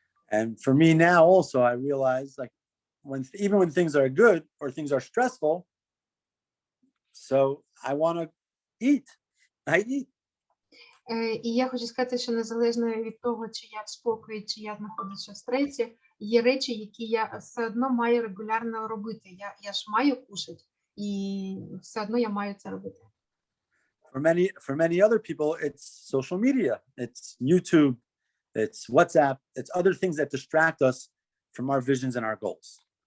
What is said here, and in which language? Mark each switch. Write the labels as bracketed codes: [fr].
[en] And for me now also, I realize like even when things are good or things are stressful, so I want to eat. I eat. [uk] І я хочу сказати, що незалежно від того, чи я в спокої, чи я знаходжуся в стресі, є речі, які я все одно маю регулярно робити. Я ж маю кушати, і все одно я маю це робити. [en] For many other people, it's social media, it's YouTube, it's WhatsApp, it's other things that distract us from our visions and our goals.